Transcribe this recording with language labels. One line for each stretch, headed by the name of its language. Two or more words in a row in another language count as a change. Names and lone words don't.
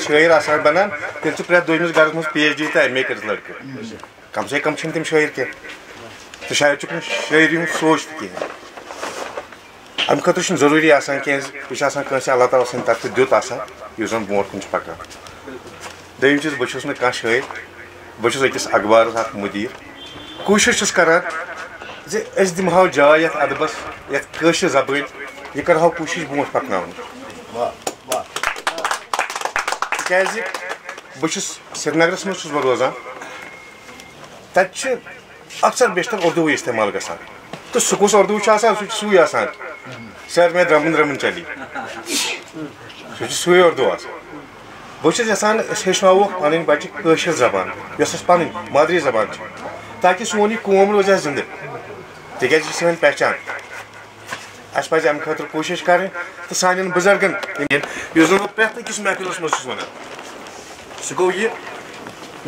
Kashmiri: شٲعر آسان بنان تیٚلہِ چھُ پرٛٮ۪تھ دوٚیمِس گرس منٛز PhD تہٕ ایم اے کٔرِتھ لڑکہٕ
Urdu: کم سے کم
Kashmiri: چھِنہٕ تِم شٲعر کینٛہہ تہٕ شاید چھُکھ نہٕ شٲعری ہُنٛد سونٛچ تہِ کِہیٖنۍ امہِ خٲطرٕ چھُنہٕ ضروٗری آسان کینٛہہ یہِ چھُ آسان کٲنٛسہِ اللہ تعالیٰ سٕنٛدِ طرفہٕ دیُت آسان یُس زن برونٛٹھ کُن چھُ پکان دوٚیِم چیٖز بہٕ چھُس نہٕ کانٛہہ شٲعر بہٕ چھُس أکِس اخبارس اکھ مُدیٖر کوٗشِش چھُس کران زِ أسۍ دِمہو جاے یتھ ادبس یتھ کٲشِر زبٲنۍ یہِ کرہو کوٗشِش برونٛٹھ پکناونٕچ تِکیازِ بہٕ چھُس سرینگرس منٛز چھُس بہٕ روزان تتہِ چھِ اکثر بیشتر اردوٗوٕے استعمال گژھان تہٕ سُہ کُس اردوٗ چھُ آسان سُہ چھُ سُے آسان
Urdu: سر میں درمن درمن چلی
Kashmiri: سُہ چھُ سُے اردوٗ آسان بہٕ چھُس یژھان أسۍ ہیٚچھناووکھ پنٕنۍ بچہِ کٲشِر زبان یۄس اَسہِ پنٕنۍ مادری زبان چھِ تاکہِ سون یہِ قوم روزِ اَسہِ زِندٕ تِکیازِ یہِ چھِ سٲنۍ پہچان اَسہِ پزِ امہِ خٲطرٕ کوٗشِش کرٕنۍ تہٕ سانٮ۪ن بُزرگن یُس زن بہٕ پرٛٮ۪تھ أکِس محفلس منٛز چھُس ونان سُہ گوٚو یہِ زِ